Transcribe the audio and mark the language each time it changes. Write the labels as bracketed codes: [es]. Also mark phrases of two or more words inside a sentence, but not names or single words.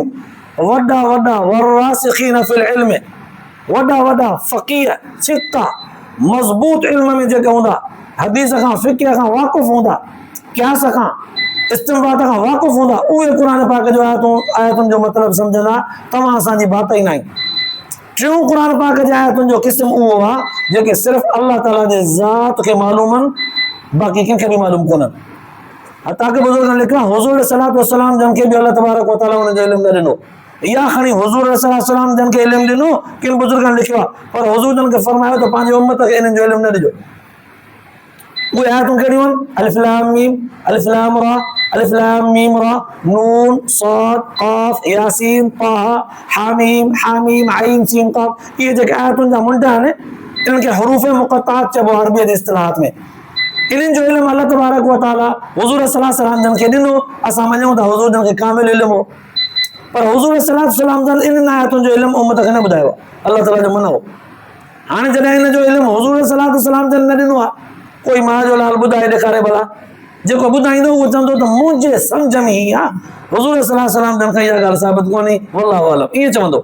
[sd] वॾा [ar] والراسخين في العلم, [sd] वॾा फ़क़ीह सिक्का मज़बूत इल्म में जेके हूंदा, हदीस खां फ़िक़ह खां वाक़ुफ़ हूंदा, क़यास खां इस्तिंबात खां वाक़ुफ़ हूंदा, उहे क़ुर पाक जो आयतुनि जो मतिलबु सम्झंदा। तव्हां असांजी बात ई न आहे। टियों क़ुर पाक जे आयतुनि जो क़िस्म उहो आहे जेके सिर्फ़ु अल्लाह ताला जे ज़ात खे मालूम आहिनि, बाक़ी कंहिंखे बि मालूम कोन्हनि। हता के बुज़ुर्गनि लिखियो हुज़ूर [ar] صلى الله عليه وسلم [sd] जन खे बि [ar] الله تبارك وتعالى [sd] हुन जो इल्मु न ॾिनो। या खणी हुज़ूर [ar] صلى الله عليه وسلم [sd] जन खे इल्मु ॾिनो, किन बुज़ुर्गनि लिखियो आहे, पर हुज़ूर जन खे फरमायो त पंहिंजी उम्मत खे इन्हनि जो इल्मु न ॾिजो। उहे आयतूं कहिड़ियूं आहिनि? [ar] ألف لام ميم، ألف لام را، ألف لام ميم را، نون صاد قاف ياسين طاها حاميم عين سين قاف. [sd] इहे जेके आयतुनि जा मुंड आहिनि, इन्हनि खे [ar] حروف مقطعات [sd] चइबो आहे अरबीअ जे इस्तिलाहात में। इन्हनि जो इल्मु [ar] الله تبارك وتعالى [sd] हुज़ूर [ar] صلى الله عليه وسلم [sd] जन खे ॾिनो। असां मञूं था हुज़ूर जन खे कामिल इल्मु हो, पर हुज़ूर [ar] صلى الله عليه وسلم [sd] जन इन्हनि आयतुनि जो इल्मु उम्मत खे न ॿुधायो आहे, अल्लाह ताला जो मनो हो। हाणे जॾहिं हिन जो इल्मु हुज़ूर [ar] صلى الله عليه وسلم [sd] जन न ॾिनो आहे, कोई मां जो लाल ॿुधाए ॾेखारे भला, जेको ॿुधाईंदो उहो चवंदो त मुंहिंजे सम्झ में ई आहे, हुज़ूर [ar] صلى الله عليه وسلم [sd] जन खां इहा ॻाल्हि साबित कोन्हे, [ar] والله أعلم, [sd] ईअं चवंदो।